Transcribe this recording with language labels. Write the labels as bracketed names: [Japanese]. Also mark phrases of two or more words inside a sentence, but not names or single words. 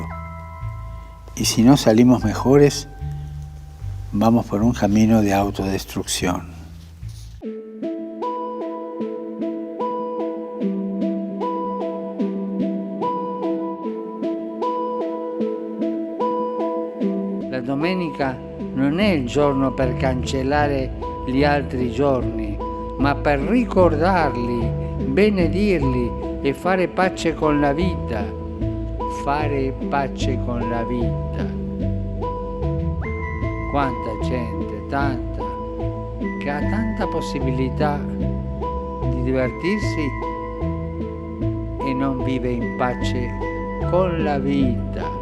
[Spanish] Y si no salimos mejores, vamos por un camino de autodestrucción. [Italian] La domenica non è il giorno per cancellare gli altri giorni, ma per ricordarli, benedirli e fare pace con la vita. Fare pace con la vita. Quanta gente, tanta, che ha tanta possibilità di divertirsi e non vive in pace con la vita.